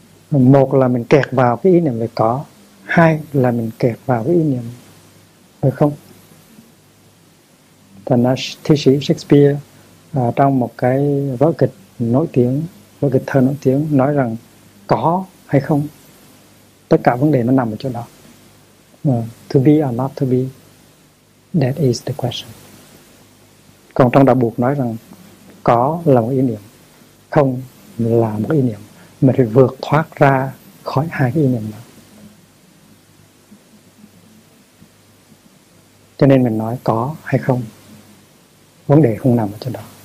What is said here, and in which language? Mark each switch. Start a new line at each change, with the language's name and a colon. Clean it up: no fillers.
Vietnamese: Một là mình kẹt vào cái ý niệm về có, hai là mình kẹt vào cái ý niệm về không. Thi sĩ Shakespeare trong một cái vở kịch thơ nổi tiếng nói rằng có hay không, tất cả vấn đề nó nằm ở chỗ đó.
English: To be or not to be, that is the question.
Vietnamese: Còn trong đạo Phật nói rằng có là một ý niệm, không là một ý niệm. Mình phải vượt thoát ra khỏi hai cái ý niệm đó. Cho nên mình nói có hay không, vấn đề không nằm ở chỗ đó.